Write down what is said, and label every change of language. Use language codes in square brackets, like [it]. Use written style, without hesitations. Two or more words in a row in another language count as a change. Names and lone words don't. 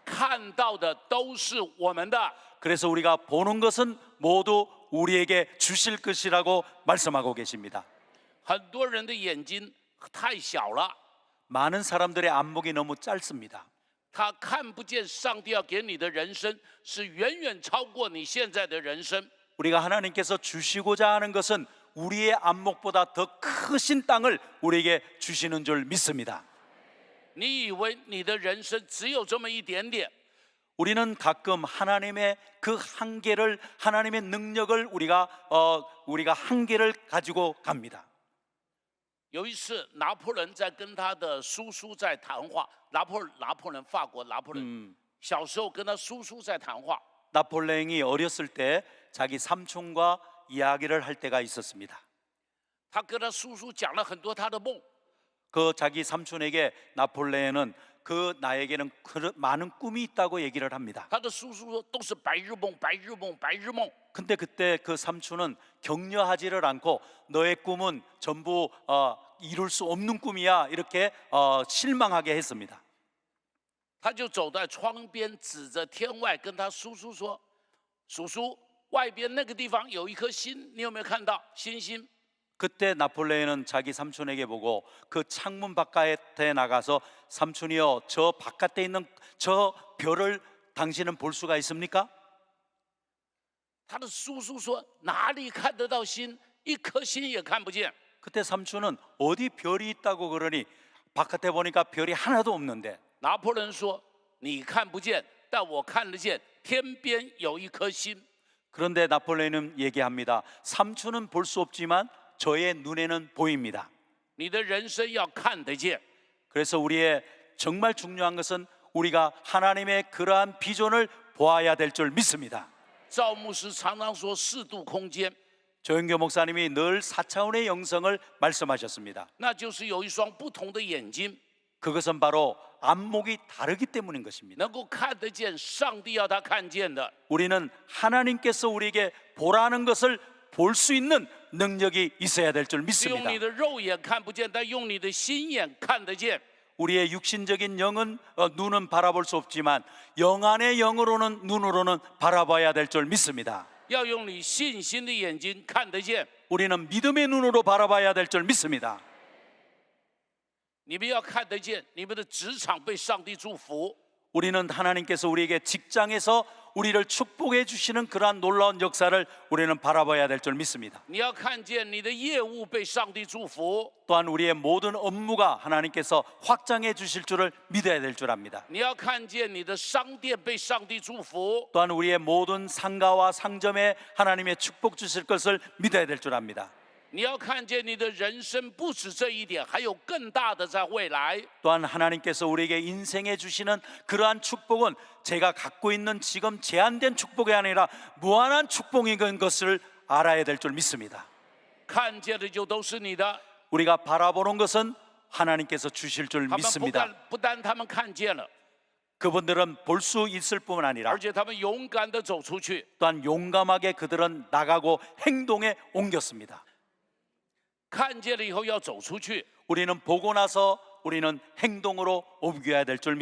[zh] 看到的都是我们的。 [ko] 그래서 우리가 보는 것은 모두 우리에게 주실 것이라고 말씀하고 계십니다. [zh] 很多人的眼睛太小了， [ko] 많은 사람들의 안목이 너무 짧습니다. [zh] 他看不见上帝要给你的人生是远远超过你现在的人生。 [ko] 우리가 하나님께서 주시고자 하는 것은 우리의 안목보다 더 크신 땅을 우리에게 주시는 줄 믿습니다. [zh] 你以为你的人生只有这么一点点？ [ko] 우리는 가끔 하나님의 그 한계를 하나님의 능력을 우리가 한계를 가지고 갑니다. [zh] 有一次，拿破仑在跟他的叔叔在谈话。拿破仑，法国拿破仑，小时候跟他叔叔在谈话。 [ko] 나폴레옹이 어렸을 때 자기 삼촌과 이야기를 할 때가 있었습니다. [zh] 他跟他叔叔讲了很多他的梦。 [ko] 그 자기 삼촌에게 나폴레옹은 그 나에게는 많은 꿈이 있다고 얘기를 합니다. [zh] 他的叔叔说都是白日梦，白日梦，白日梦。 [ko] 근데 그때 그 삼촌은 격려하지를 않고 너의 꿈은 전부 이룰 수 없는 꿈이야 이렇게 실망하게 했습니다. [zh] 他就走在窗边，指着天外，跟他叔叔说：“叔叔，外边那个地方有一颗星，你有没有看到星星？” [ko] 그때 나폴레옹은 자기 삼촌에게 보고 그 창문 바깥에 나가서 삼촌이여 저 바깥에 있는 저 별을 당신은 볼 수가 있습니까? [zh] 他的叔叔说：“哪里看得到星？一颗星也看不见。” [ko] 그때 삼촌은 어디 별이 있다고 그러니 바깥에 보니까 별이 하나도 없는데 [zh] 拿破仑说：“你看不见，但我看得见，天边有一颗星。” [ko] 그런데 나폴레옹은 얘기합니다. 삼촌은 볼 수 없지만 저의 눈에는 보입니다. [zh] 你的人生要看得见。 [ko] 그래서 우리의 정말 중요한 것은 우리가 하나님의 그러한 비전을 보아야 될 줄 믿습니다. [zh] 赵牧师常常说四度空间， [ko] 조영교 목사님이 늘 4차원의 영성을 말씀하셨습니다. [zh] 那就是有一双不同的眼睛， [ko] 그것은 바로 안목이 다르기 때문인 것입니다. [zh] 能够看得见上帝要他看见的。 [ko] 우리는 하나님께서 우리에게 보라는 것을 볼 수 있는 능력이 있어야 될 줄 [zh] 是 [ko] 믿습니다. [zh] 用你的肉眼看不见，但用你的心眼看得见。 [ko] 우리의 육신적인 영은 눈은 바라볼 수 없지만 영 안의 영으로는 눈으로는 바라봐야 될 줄 믿습니다. [zh] 要用你信心的眼睛看得见。 [ko] 우리는 믿음의 눈으로 바라봐야 될 줄 믿습니다. [zh] 你们要看得见，你们的职场被上帝祝福。 [ko] 우리는 하나님께서 우리에게 직장에서 우리를 축복해 주시는 그러한 놀라운 역사를 우리는 바라봐야 될 줄 믿습니다. [zh] 你要看见你的业务被上帝祝福。 [ko] 또한 우리의 모든 업무가 하나님께서 확장해 주실 줄을 믿어야 될 줄 압니다. [zh] 你要看见你的商店被上帝祝福。 [ko] 또한 우리의 모든 상가와 상점에 하나님의 축복 주실 것을 믿어야 될 줄 압니다. [zh] 你要看见你的人生不止这一点，还有更大的在未来。 [ko] 또한 하나님께서 우리에게 인생에 주시는 그러한 축복은 제가 갖고 있는 지금 제한된 축복이 아니라 무한한 축복인 것을 알아야 될 줄 믿습니다. [zh] 看见的就都是你的。 [ko] 우리가 바라보는 것은 하나님께서 주실 줄 [zh] 他们 [ko] 믿습니다. [zh] 不单他们看见了， [ko] 그분들은 볼 수 있을 뿐 아니라 [zh] 而且他们勇敢的走出去。 [ko] 또한 용감하게 그들은 나가고 행동에 옮겼습니다. [zh] 看见了以后要走出去。 [ko] 우리는 보고 나서 우리는 행동으로 옮겨야 될 줄